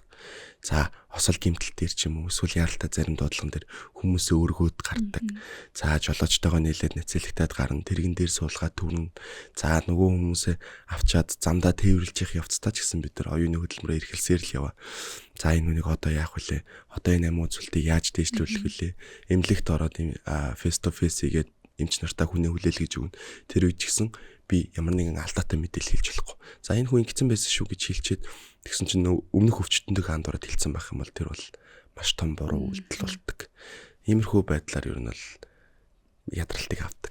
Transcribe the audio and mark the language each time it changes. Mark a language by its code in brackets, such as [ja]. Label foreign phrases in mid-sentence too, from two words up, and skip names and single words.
[mn] За осол гэмтэл дээр ч юм уу эсвэл яралтай зарим дуудлаган дээр хүмүүсээ өргөөд гардаг. За жолоочтойгоо нийлээд нэцэлэгтээд гарна, тэрэгэн дээр суулгаад түрнэ. За нөгөө хүмүүсээ авчаад замдаа тээвэрлж явах явцдаа ч гэсэн бид нар оюуны хөдөлмөрөөр эрхэлсээр л яваа. За энэ хүнийг одоо яах вүлээ? Одоо энэ амин үзүүлэлтийг яаж дэвшлүүлэх вүлээ? Эмнэлэгт ороод [en] face to face [mn] хийгээд эмч нартаа хүний хүлээл гэж өгнө. Тэр үед ч гэсэн би ямар нэгэн алдаатай мэдээлэл хэлж болохгүй. За энэ хүн ингэсэн байсан шүү гэж хэлчихэд тэгсэн чинь өмнөх өвчтөндөө хандураад хэлсэн байх юм бол тэр бол маш том буруу үйлдэл болдог. Иймэрхүү байдлаар ер нь бол ядралтыг авдаг.